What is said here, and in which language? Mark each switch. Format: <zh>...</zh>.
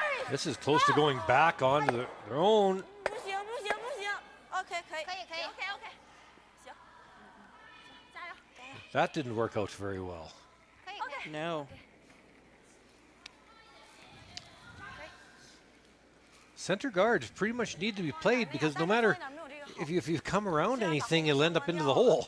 <en>This is close to going back onto their own.</en> <zh>不行不行不行 ，OK 可以 OK。</zh> <en>That didn't work out very well. No. Center guards pretty much need to be played because no matter if you come around anything, you'll end up into the hole.</en>